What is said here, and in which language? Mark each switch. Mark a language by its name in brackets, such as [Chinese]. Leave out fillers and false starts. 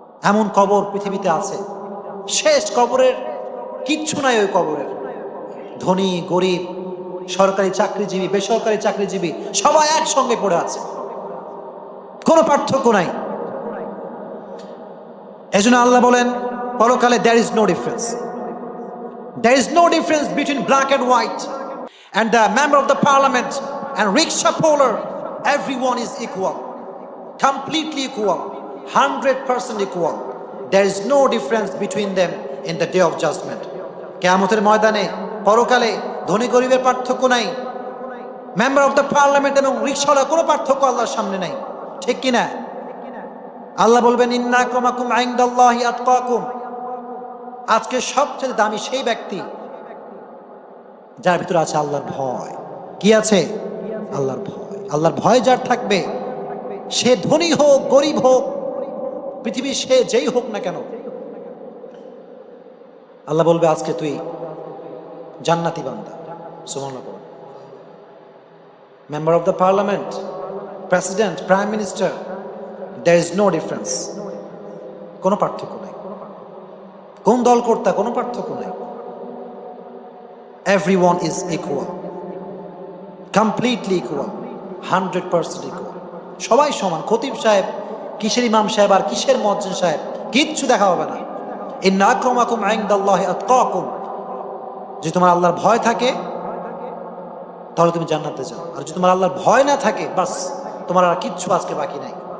[Bangla] এমন কবর পৃথিবীতে আছে, শেষ। কবরের কিচ্ছু নাই ওই কবরের। ধনী গরিব, সরকারি চাকরিজীবী, বেসরকারি চাকরিজীবী সবাই একসঙ্গে পড়ে আছে, কোনো পার্থক্য নাই। এজন্য আল্লাহ বলেন পরকালে [English] there is no difference. There is no difference between black and white, and the member of the parliament and rickshaw puller, everyone is equal, completely equal, 100% equal. There is no difference between them in the day of judgment. [Bangla] কিয়ামতের ময়দানে পরকালে ধনী গরিবের পার্থক্য নাই, member of the parliament এবং রিকশাওয়ালা কোনো পার্থক্য আল্লাহর সামনে নাই, ঠিক কিনা? আল্লাহ বলবেন [Arabic] ইন্না আক্রামাকুম ইনদাল্লাহি আতকাকুম। [Bangla] আজকে সবচেয়ে দামি সেই ব্যক্তি যার ভিতরে আছে আল্লাহর ভয়। কি আছে? আল্লাহর ভয়। আল্লাহর ভয় যার থাকবে, সে ধনী হোক গরিব হোক, পৃথিবীর সে যেই হোক না কেন, আল্লাহ বলবে আজকে তুই জান্নাতি বান্দা। সুবহানাল্লাহ। [English] member of the parliament, president, prime minister, there is no difference, [Bangla] কোনো পার্থক্য নাই। কোন দল কর্তা, কোনো পার্থক্য নাই। [English] everyone is equal, completely equal, 100% equal, [Bangla] সবাই সমান। খতিব সাহেব, কিসের ইমাম সাহেব আর কিসের মুয়াজ্জিন সাহেব, কিচ্ছু দেখা হবে না। [Arabic] ইন্না আক্রামাকুম ইনদাল্লাহি আতকাকুম। [Bangla] যদি তোমার আল্লাহর ভয় থাকে তাহলে তুমি জান্নাতে যাও, আর যদি তোমার আল্লাহর ভয় না থাকে বাস তোমার আর কিচ্ছু আজকে বাকি নাই।